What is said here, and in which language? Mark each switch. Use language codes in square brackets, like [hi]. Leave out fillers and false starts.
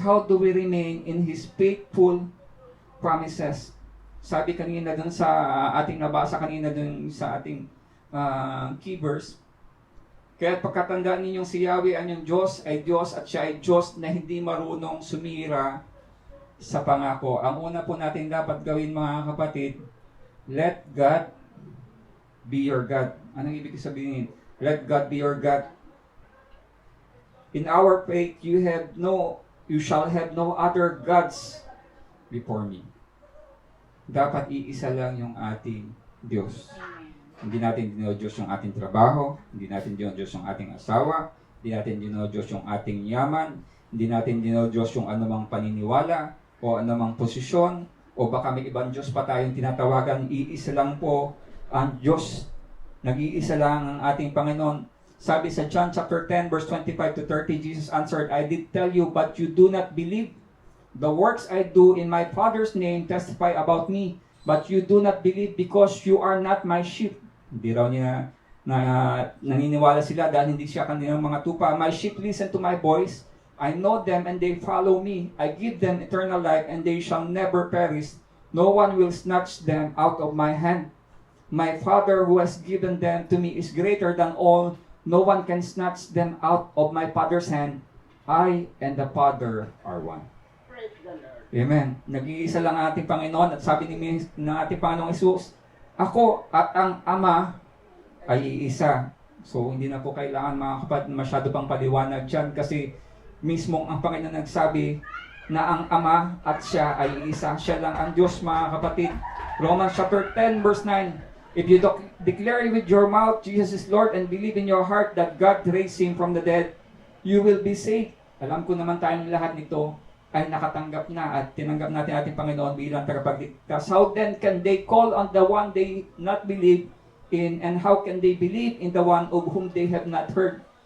[en] How do we remain in His faithful promises? [tl] Sabi kanina dun sa ating nabasa kanina dun sa ating key verse, kaya pagkatandaan ninyong si Yahweh ang Diyos ay Diyos at siya ay Diyos na hindi marunong sumira sa pangako. Ang una po natin dapat gawin mga kapatid, [en] let God be your God. [tl] Anong ibig sabihin? [en] Let God be your God. In our faith, you shall have no other gods before me. [tl] Dapat iisa lang yung ating Diyos. Hindi natin dinodiyos yung ating trabaho, hindi natin dinodiyos yung ating asawa, hindi natin dinodiyos yung ating yaman, hindi natin dinodiyos yung anumang paniniwala o anumang posisyon, o baka may ibang Diyos pa tayong tinatawagan. Iisa lang po ang Diyos. Nag-iisa lang ang ating Panginoon. Sabi sa [en] John chapter 10 verse 25 to 30, Jesus answered, "I did tell you, but you do not believe. The works I do in my Father's name testify about me, but you do not believe because you are not my sheep." [tl] Hindi raw niya naniniwala sila dahil hindi siya kanilang mga tupa. [en] "My sheep listen to my voice. I know them and they follow me. I give them eternal life and they shall never perish. No one will snatch them out of my hand. My Father who has given them to me is greater than all. No one can snatch them out of my Father's hand. I and the Father are one." Praise the Lord. Amen. [tl] Nag-iisa lang ang ating Panginoon at sabi ng ating Panginoong Hesus, "Ako at ang Ama ay iisa." So hindi na po kailangan mga kapatid masyado pang paliwanag dyan kasi mismong ang Panginoon nagsabi na ang Ama at siya ay iisa. Siya lang ang Diyos mga kapatid. [en] Romans chapter 10 verse 9, "If you declare with your mouth Jesus is Lord and believe in your heart that God raised Him from the dead, you will be saved." [tl] Alam ko naman tayong lahat nito ay nakatanggap na at tinanggap natin ating Panginoon bilang tagapagligtas. [en] How then can they call on the one they not believe in, and how can they believe in the one of whom they have not heard?